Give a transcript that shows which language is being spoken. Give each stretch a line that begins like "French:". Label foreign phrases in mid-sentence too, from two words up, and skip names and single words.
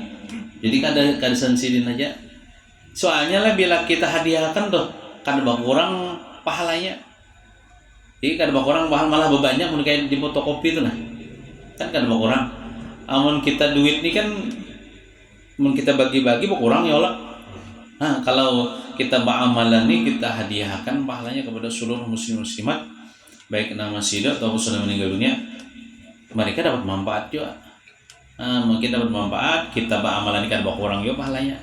Banjar: Jadi kada sensidin aja. Soalnya lah bila kita hadiahkan tuh kada berkurang pahalanya. Jadi kada berkurang malah berbanyak, mun kayak di fotokopi tuh nah. Kan kada berkurang. Amun kita duit nih kan mun kita bagi-bagi berkurang ya Allah.
Indonesian: Nah, kalau kita beramalan nih, kita hadiahkan pahalanya kepada seluruh muslim muslimat, baik nama hidup atau sudah meninggal dunia, mereka dapat manfaat juga. Mungkin dapat manfaat, kita beramalan kan berkurang juga pahalanya.